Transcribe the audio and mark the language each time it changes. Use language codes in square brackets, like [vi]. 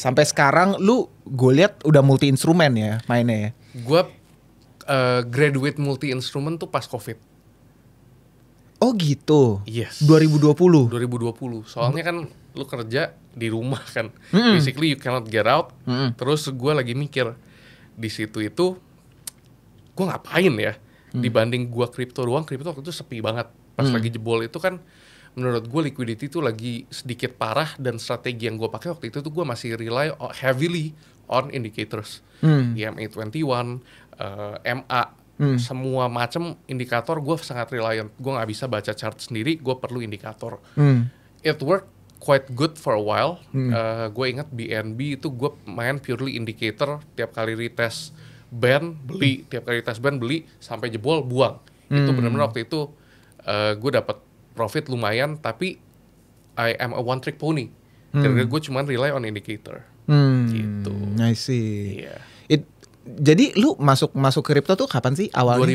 [id] Sampai sekarang lu gue lihat udah multi instrumen ya mainnya ya. Gue graduate multi instrumen tuh pas COVID. Oh gitu. [en] Yes. 2020. [id] Soalnya kan lu kerja di rumah kan. [en] Basically you cannot get out. [id] Terus gue lagi mikir di situ itu gue ngapain ya? Dibanding gue kripto doang, kripto waktu itu sepi banget. Pas lagi jebol itu kan menurut gue liquidity itu lagi sedikit parah. Dan strategi yang gue pakai waktu itu tuh gue masih [en] rely heavily on indicators. [id] EMA21, MA, semua macam indikator gue sangat reliant. Gue gak bisa baca chart sendiri, gue perlu indikator. [en] It worked quite good for a while. [id] Gue ingat BNB itu gue main purely indicator. Tiap kali retest band beli, tiap kali retest band beli, sampai jebol buang. Itu benar-benar waktu itu gue dapat profit lumayan. Tapi [en] I am a one trick pony. [id] Karena gue cuma [en] rely on indicator. [id] Gitu. [en] I see. Yeah. [id] Jadi lu masuk kripto tuh kapan sih awalnya?